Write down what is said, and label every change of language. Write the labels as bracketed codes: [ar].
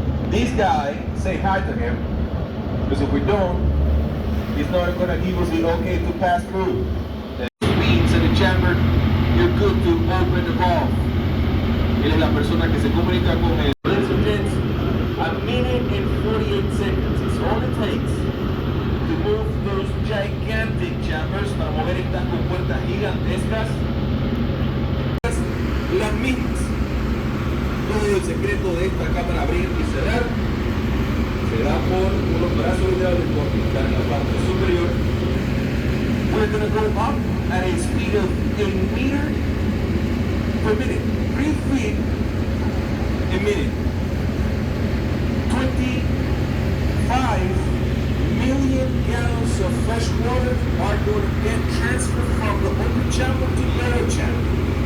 [en] This guy, say hi to him, because if we don't, he's not going to give us the okay to pass through. The speeds in the chamber, you're good to open the valve. [es] Él es la persona que se comunica con él. [en] Ladies and gents, a minute and 48 seconds is all it takes to move those gigantic chambers, [es] para mover estas compuertas gigantescas. Las mismas. Todo el secreto de esta cámara abrir y cerrar se da por unos brazos hidráulicos que están en la parte superior. [en] We're going to go up at a speed of 1 meter per minute. 3 feet a minute. 25 million gallons of fresh water are going to get transferred from the open channel to the lower channel.